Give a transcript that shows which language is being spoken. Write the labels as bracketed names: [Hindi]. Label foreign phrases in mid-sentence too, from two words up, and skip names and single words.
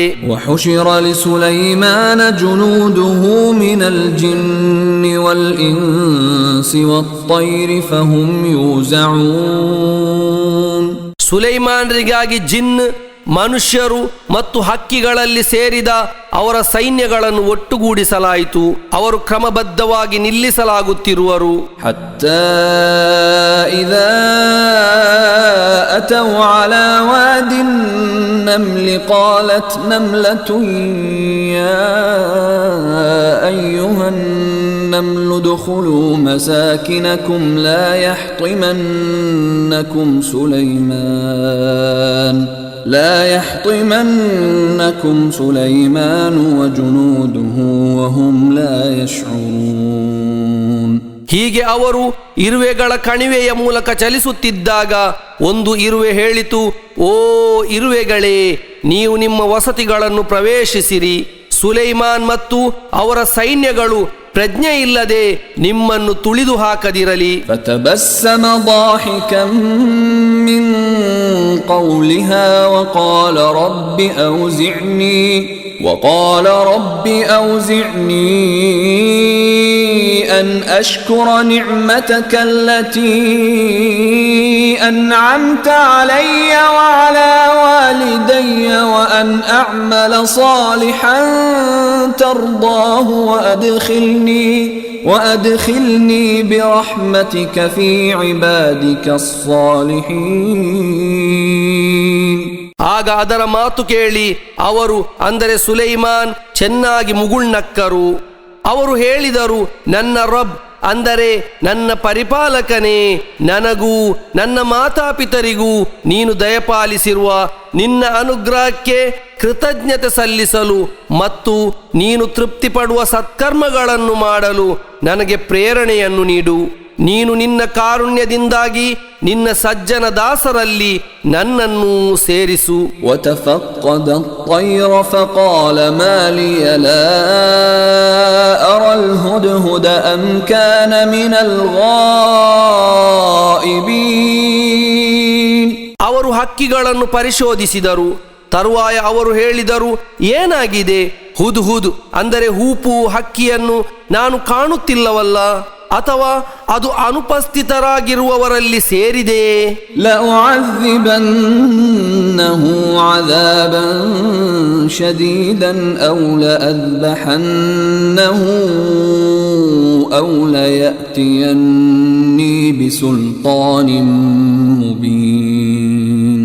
[Arabic] وحشر لسليمان جنوده من الجن والإنس والطير فهم يوزعون. [Kannada] ಸುಲೈಮಾನರಿಗಾಗಿ ಜಿನ್, ಮನುಷ್ಯರು ಮತ್ತು ಹಕ್ಕಿಗಳಲ್ಲಿ ಸೇರಿದ ಅವರ ಸೈನ್ಯಗಳನ್ನು ಒಟ್ಟುಗೂಡಿಸಲಾಯಿತು. ಅವರು ಕ್ರಮಬದ್ಧವಾಗಿ ನಿಲ್ಲಿಸಲಾಗುತ್ತಿರುವರು. [Arabic] حتى إذا أتوا على واد النمل قالت نملة يا أيها النمل ادخلوا مساكنكم لا يحطمنكم سليمان وجنوده وهم لا يشعرون. [Kannada] ಹೀಗೆ ಅವರು ಇರುವೆಗಳ ಕಣಿವೆಯ ಮೂಲಕ ಚಲಿಸುತ್ತಿದ್ದಾಗ ಒಂದು ಇರುವೆ ಹೇಳಿತು, ಓ ಇರುವೆಗಳೇ, ನೀವು ನಿಮ್ಮ ವಸತಿಗಳನ್ನು ಪ್ರವೇಶಿಸಿರಿ. ಸುಲೈಮಾನ್ ಮತ್ತು ಅವರ ಸೈನ್ಯಗಳು ಪ್ರಜ್ಞೆ ಇಲ್ಲದೆ ನಿಮ್ಮನ್ನು ತುಳಿದು ಹಾಕದಿರಲಿ. [Arabic] فتبسم ضاحكا من قولها وقال رب أوزعني أن أشكر نعمتك التي أنعمت علي وعلى والدي وأن أعمل صالحا ترضاه وأدخلني برحمتك في عبادك الصالحين. [Kannada] ಆಗ ಅದರ ಮಾತು ಕೇಳಿ ಅವರು, ಅಂದರೆ ಸುಲೈಮಾನ್, ಚೆನ್ನಾಗಿ ಮುಗುಳ್ನಕ್ಕರು. ಅವರು ಹೇಳಿದರು, ನನ್ನ ರಬ್, ಅಂದರೆ ನನ್ನ ಪರಿಪಾಲಕನೇ, ನನಗೂ ನನ್ನ ಮಾತಾಪಿತರಿಗೂ ನೀನು ದಯಪಾಲಿಸಿರುವ ನಿನ್ನ ಅನುಗ್ರಹಕ್ಕೆ ಕೃತಜ್ಞತೆ ಸಲ್ಲಿಸಲು ಮತ್ತು ನೀನು ತೃಪ್ತಿಪಡುವ ಸತ್ಕರ್ಮಗಳನ್ನು ಮಾಡಲು ನನಗೆ ಪ್ರೇರಣೆಯನ್ನು ನೀಡು. ನೀನು ನಿನ್ನ ಕಾರುಣ್ಯದಿಂದಾಗಿ ನಿನ್ನ ಸಜ್ಜನ ದಾಸರಲ್ಲಿ ನನ್ನನ್ನು ಸೇರಿಸು. [Arabic] وتفقد الطير فقال ما لي لا أرى الهدهد أم كان من الغائبين. [Kannada] ಅವರು ಹಕ್ಕಿಗಳನ್ನು ಪರಿಶೋಧಿಸಿದರು. ತರುವಾಯ ಅವರು ಹೇಳಿದರು, ಏನಾಗಿದೆ? ಹುದ್ ಅಂದರೆ ಹೂಪು ಹಕ್ಕಿಯನ್ನು ನಾನು ಕಾಣುತ್ತಿಲ್ಲವಲ್ಲ, ಅಥವಾ ಅದು ಅನುಪಸ್ಥಿತರಾಗಿರುವವರಲ್ಲಿ ಸೇರಿದೆಯೇ? [Arabic] لأعذبنه عذابا شديدا أو لأذبحنه أو ليأتيني بسلطان مبين.